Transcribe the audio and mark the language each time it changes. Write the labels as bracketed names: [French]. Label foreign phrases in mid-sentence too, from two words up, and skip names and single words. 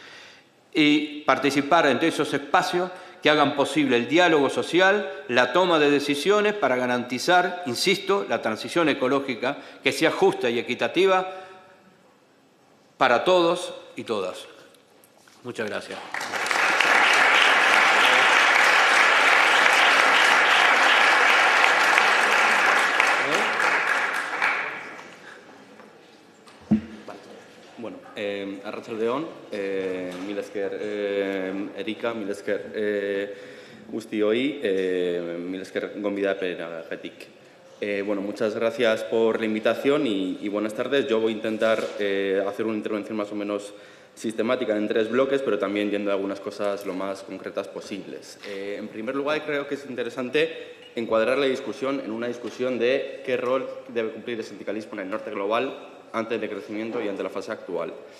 [Spanish] Y participar en esos espacios que hagan posible el diálogo social, la toma de decisiones para garantizar, insisto, la transición ecológica que sea justa y equitativa para todos y todas. Muchas gracias. [Basque] Bueno, arratsaldeon, mila esker Erika, mila esker guztioi, mila esker gonbidapenagatik. [Spanish] Bueno, muchas gracias por la invitación y buenas tardes. Yo voy a intentar hacer una intervención más o menos sistemática en 3 bloques, pero también yendo a algunas cosas lo más concretas posibles. En primer lugar, creo que es interesante encuadrar la discusión en una discusión de qué rol debe cumplir el sindicalismo en el norte global ante el decrecimiento y ante la fase actual.